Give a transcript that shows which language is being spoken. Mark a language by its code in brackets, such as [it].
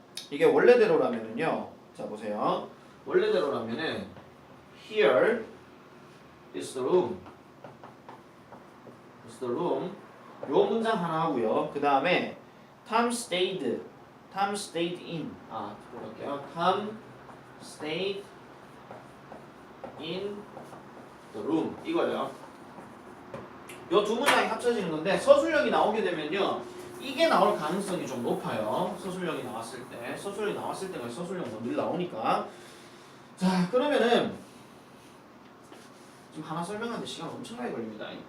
[ko] 이게 원래대로라면은요 자 보세요 원래대로라면은 [en] here is the room [ko] 요 문장 하나 하고요. 그 다음에 [en] Tom stayed in [ko] 들어갈게요. [en] Tom stayed in the room [ko] 이거예요. 요 두 문장이 합쳐지는 건데 서술형이 나오게 되면요 이게 나올 가능성이 좀 높아요. 서술형이 나왔을 때가 서술형 늘 나오니까. 자 그러면은 지금 하나 설명하는데 시간 엄청나게 걸립니다.